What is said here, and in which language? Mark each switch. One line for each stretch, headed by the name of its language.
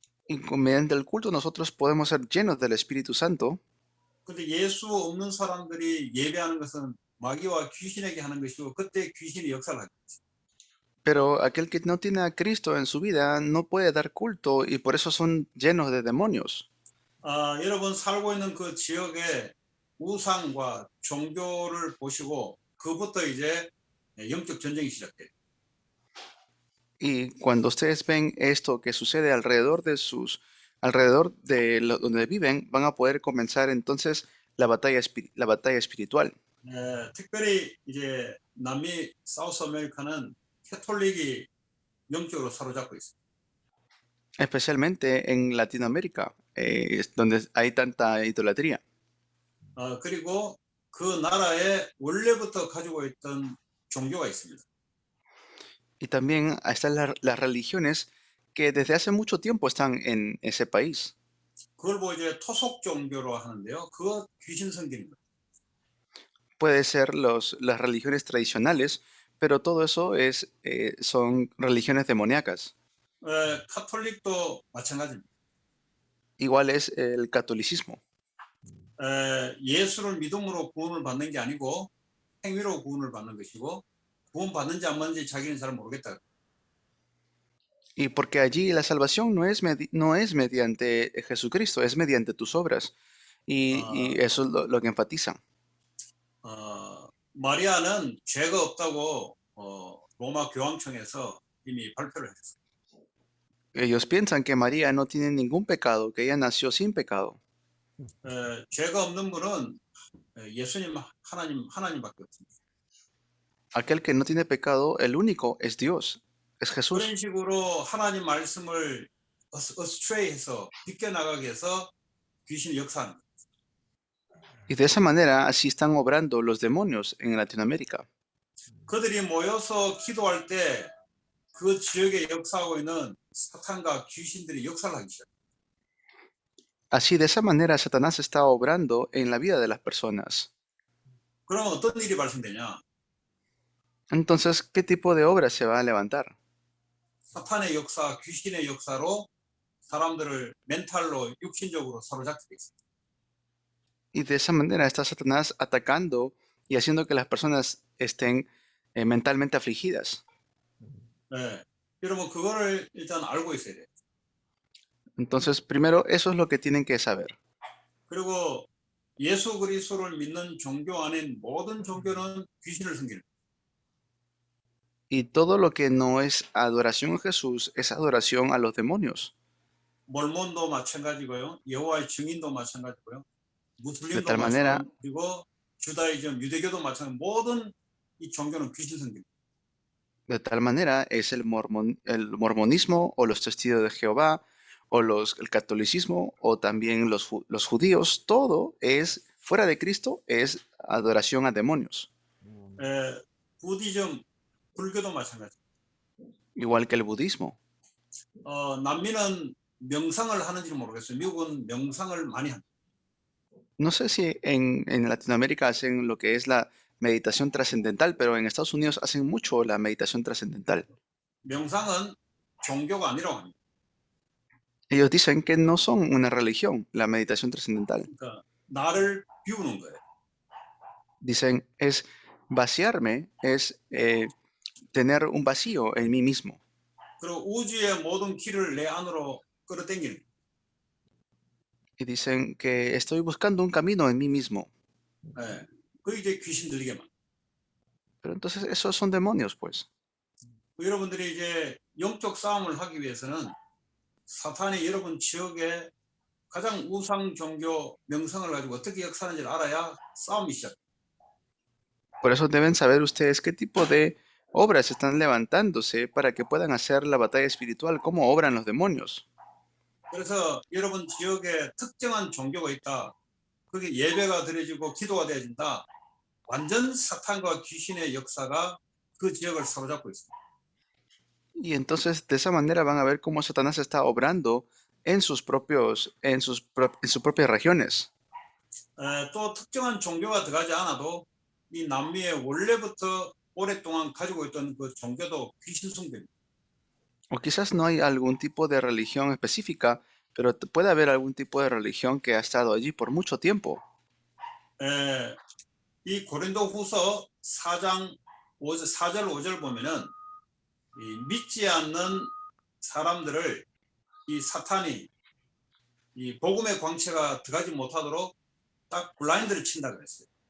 Spanish: Y mediante el culto nosotros podemos ser llenos del Espíritu Santo,
Korean: 근데 예수 없는 사람들이 예배하는 것은 마귀와 귀신에게 하는 것이고 그때 귀신이 역사를 하죠.
Spanish: pero aquel que no tiene a Cristo en su vida no puede dar culto y por eso son llenos de demonios.
Korean: 여러분 살고 있는 그 지역의 우상과 종교를 보시고 그부터 이제 영적 전쟁이 시작돼요.
Spanish: Y cuando ustedes ven esto que sucede alrededor de donde viven, van a poder comenzar entonces la batalla espiritual.
Korean: 특별히 이제 남미 사우스 아메리카는 캐톨릭이 영적으로 사로잡고 있어요.
Spanish: Especialmente en Latinoamérica, es donde hay tanta idolatría.
Korean: 그리고 그 나라에 원래부터 가지고 있던 종교가 있습니다.
Spanish: Y también están las religiones que desde hace mucho tiempo están en ese país.
Korean: 그걸 보고 이제 토속 종교로 하는데요. 그거 귀신 성기입니다.
Spanish: Puede ser las religiones tradicionales, pero todo eso son religiones demoníacas.
Korean: 카톨릭도 마찬가지입니다.
Spanish: Igual es el catolicismo.
Korean: 예수를 믿음으로 구원을 받는 게 아니고 행위로 구원을 받는 것이고 구원 받는지 안 받는지 자기는 잘 모르겠다.
Spanish: Y porque allí la salvación no es mediante Jesucristo, es mediante tus obras. Y eso es lo que enfatizan.
Korean: 마리아는 죄가 없다고 로마 교황청에서 이미 발표를 했어요.
Spanish: Ellos piensan que María no tiene ningún pecado, que ella nació sin pecado.
Korean: 죄가 없는 분은 예수님 하나님밖에 없습니다.
Spanish: Aquel que no tiene pecado, el único es Dios, es Jesús.
Korean: 그런 식으로 하나님 말씀을 어스트레이해서 비껴나가게 해서 귀신이 역사하는 거예요.
Spanish: Y de esa manera así están obrando los demonios en Latinoamérica.
Korean: 그들이 모여서 기도할 때 그 지역에 역사하고 있는 사탄과 귀신들이 역사를 하기 시작해요.
Spanish: Así, de esa manera, Satanás está obrando en la vida de las personas.
Korean: 그러면 어떤 일이 발생되냐?
Spanish: Entonces, ¿qué tipo de obra se va a levantar?
Korean: 사탄의 역사, 귀신의 역사로 사람들을 멘탈로 육신적으로 사로잡게 돼 있어요.
Spanish: Y de esa manera está Satanás atacando y haciendo que las personas estén mentalmente afligidas.
Korean: 여러분 그거를 일단 알고 있어야 돼요.
Spanish: Entonces, primero, eso es lo que tienen que saber.
Korean: 그리고 예수 그리스도를 믿는 종교 아닌 모든 종교는 귀신을 섬기는 거예요.
Spanish: Y todo lo que no es adoración a Jesús es adoración a los demonios.
Korean: 몰몬도 마찬가지고요. 여호와의 증인도 마찬가지고요. 무슬림도
Spanish: De tal manera-
Korean: 마찬가지고 주다이즘, 유대교도 마찬가지. 모든 이 종교는 귀신 섬깁니다.
Spanish: De tal manera es el mormonismo o los testigos de Jehová o el catolicismo o también los judíos. Todo es, fuera de Cristo, es adoración a demonios.
Korean: 부디즘, 불교도 마찬가지.
Spanish: Igual que el budismo.
Korean: 남미는 명상을 하는지 모르겠어요. 미국은 명상을 많이 합니다.
Spanish: No sé si en Latinoamérica hacen lo que es la meditación trascendental, pero en Estados Unidos hacen mucho la meditación trascendental.
Korean: 명상은 종교가 아니라고 합니다.
Spanish: Ellos dicen que no son una religión, la meditación trascendental.
Korean: 그러니까 나를 비우는 거예요.
Spanish: Dicen, es vaciarme, es tener un vacío en mí mismo.
Korean: 그리고 우주의 모든 길을 내 안으로 끌어당기는 거예요.
Spanish: Y dicen que estoy buscando un camino en mí mismo.
Korean: 그게 이제 귀신 들리게 만.
Spanish: Pero entonces esos son demonios, pues.
Korean: 여러분들이 이제 영적 싸움을 하기 위해서는 사탄이 여러분 지역에 가장 우상 종교 명성을 가지고 어떻게 역사하는지를 알아야 싸움이 시작.
Spanish: Por eso deben saber ustedes qué tipo de obras están levantándose para que puedan hacer la batalla espiritual, cómo obran los demonios.
Korean: 그래서 여러분 지역에 특정한 종교가 있다. 그게 예배가 드려지고 기도가 되어진다. 완전 사탄과 귀신의 역사가 그 지역을 사로잡고 있습니다.
Spanish: Y entonces de esa manera van a ver cómo Satanás está obrando en sus propias regiones.
Korean: 또 특정한 종교가 들어가지 않아도 이 남미에 원래부터 오랫동안 가지고 있던 그 종교도 귀신 숭배입니다.
Spanish: O quizás no hay algún tipo de religión específica, pero puede haber algún tipo de religión que ha estado allí por mucho tiempo.
Korean: 에, 이 고린도후서 4장 4절 5절 보면은 이 믿지 않는 사람들을 이 사탄이 이 복음의 광채가 들어가지 못하도록 딱 블라인드를 친다 그랬어요.